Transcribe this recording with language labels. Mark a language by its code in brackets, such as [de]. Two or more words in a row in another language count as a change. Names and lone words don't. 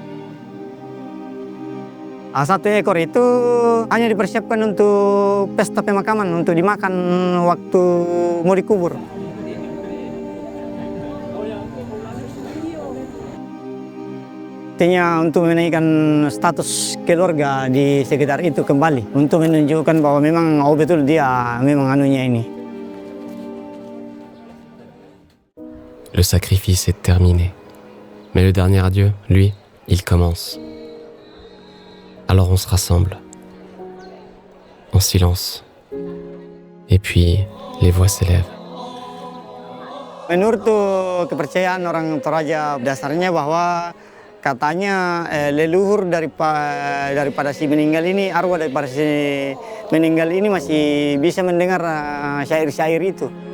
[id] Satu ekor itu hanya dipersiapkan untuk pesta pemakaman, untuk dimakan waktu mau dikubur. Artinya untuk menaikkan status keluarga di sekitar itu kembali, untuk menunjukkan bahwa memang betul dia memang anunya ini. [fr] Le sacrifice est terminé. Mais le dernier adieu, lui, il commence. Alors on se rassemble, en silence, et puis les voix s'élèvent. [id] Menurut kepercayaan orang Toraja dasarnya bahwa katanya leluhur daripada si meninggal ini, arwah daripada si meninggal ini masih bisa mendengar syair-syair itu.